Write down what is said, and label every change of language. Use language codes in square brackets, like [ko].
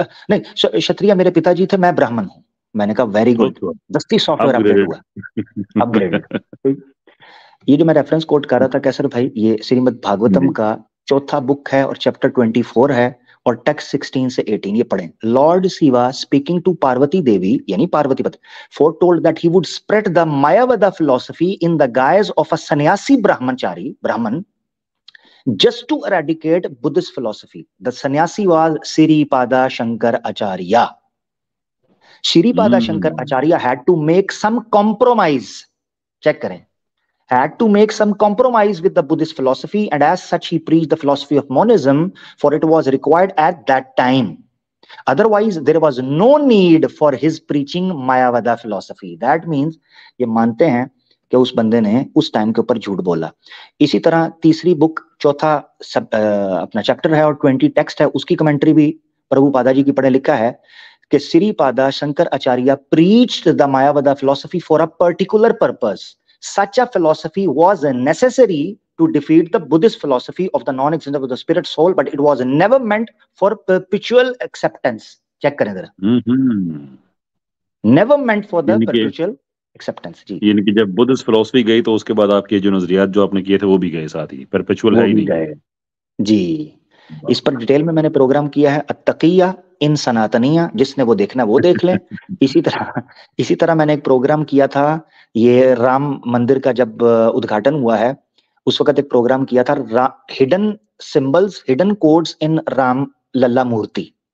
[hi] नहीं, क्षत्रिय मेरे पिताजी थे, मैं ब्राह्मण हूँ। मैंने कहा [en] very good, [hi] दस्ती सॉफ्टवेयर अपडेट हुआ, अपग्रेडेड। ये जो मैं रेफरेंस कोट कर रहा था कैसर भाई, ये श्रीमद् भागवतम का चौथा बुक है और चैप्टर 24 है और टेक्स्ट 16 से 18 ये पढ़ें। [en] lord Shiva speaking to Parvati Devi [hi] यानी पार्वती पति [en] foretold that he would spread the Mayavada philosophy in the guise of a sannyasi brahman just to eradicate Buddhist philosophy. The sannyasi was Siripada Shankar Acharya. Siripada Shankar Acharya had to make some compromise. Check [hi] करें. [en] Had to make some compromise with the Buddhist philosophy, and as such he preached the philosophy of monism, for it was required at that time. Otherwise there was no need for his preaching Mayavada philosophy. That means [hi] ये मानते हैं कि उस बंदे ने उस time के ऊपर झूठ बोला। इसी तरह तीसरी बुक चौथा अपना चैप्टर है और 20 टेक्स्ट है, उसकी कमेंट्री भी प्रभुपादा जी की पढ़े लिखा है कि श्रीपादा शंकर आचार्य [en] preached the Mayavada philosophy for a particular purpose. Such a philosophy was necessary to defeat the Buddhist philosophy of the non-existence of the spirit soul, but it was never meant for perpetual acceptance. [hi] Check करें जरा। [en] Never meant for the perpetual acceptance. [hi] जी। यानी कि जब Buddhist philosophy गई तो उसके बाद आपके जो नजरियात जो आपने किए थे वो भी गए साथ ही, परपेचुअल है ही नहीं गए। जी, इस पर डिटेल में मैंने प्रोग्राम किया है अत्तकिया इन सनातनिया, जिसने वो देखना वो देख लें। इसी तरह मैंने एक प्रोग्राम किया था, ये राम मंदिर का जब उद्घाटन हुआ है उस वक्त एक प्रोग्राम किया था [en] Hidden symbols hidden codes in Ram Lalla मूर्ति।